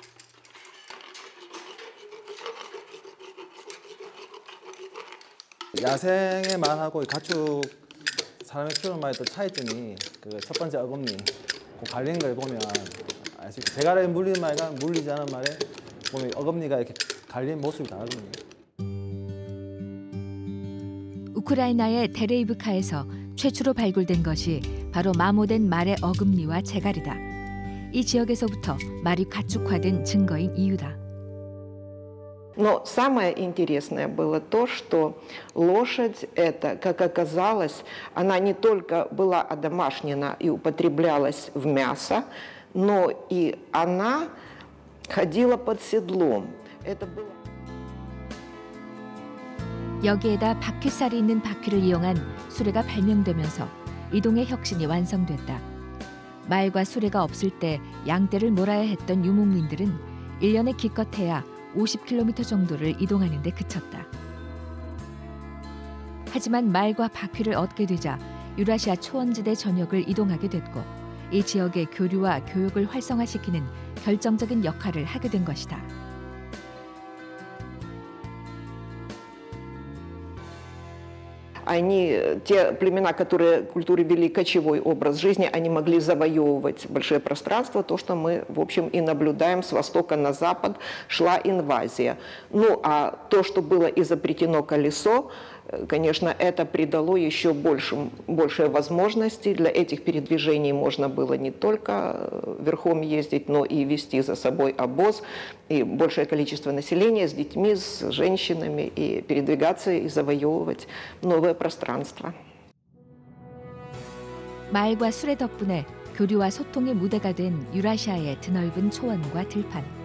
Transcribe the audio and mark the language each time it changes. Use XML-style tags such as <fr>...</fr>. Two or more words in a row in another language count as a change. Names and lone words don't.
<ko>야생의 말하고 가축 사람이 키우는 말의 또 차이점이 그 첫 번째 어금니 그 갈리는 걸 보면 재갈에 물리는 말과 물리지 않은 말에 보면 어금니가 이렇게 갈린 모습이 다르거든요. 우크라이나의 데레이브카에서 최초로 발굴된 것이 바로 마모된 말의 어금니와 재갈이다. 이 지역에서부터 말이 가축화된 증거인 이유다.</ko> <ru>Но самое интересное было то, что лошадь эта, как оказалось, она не только была одомашнена и употреблялась в мясо, но и она ходила под седлом. Это было...</ru> <ko>여기에다 바퀴살이 있는 바퀴를 이용한 수레가 발명되면서 이동의 혁신이 완성됐다. 말과 수레가 없을 때 양떼를 몰아야 했던 유목민들은 1년에 기껏해야 50km 정도를 이동하는 데 그쳤다. 하지만 말과 바퀴를 얻게 되자 유라시아 초원지대 전역을 이동하게 됐고 이 지역의 교류와 교육을 활성화시키는 결정적인 역할을 하게 된 것이다.</ko> <ru>Они, те племена, которые культуры вели кочевой образ жизни, они могли завоевывать большое пространство. То, что мы, в общем, и наблюдаем, с востока на запад шла инвазия. Ну, а то, что было изобретено колесо, конечно, это придало еще больше возможностей. Для этих передвижений можно было не только верхом ездить, но и вести за собой обоз. И большее количество населения с детьми, с женщинами, и передвигаться и завоевывать новое пространство.</ru> <ko>말과 수레 덕분에 교류와 소통의 무대가 된 유라시아의 드넓은 초원과 들판.</ko>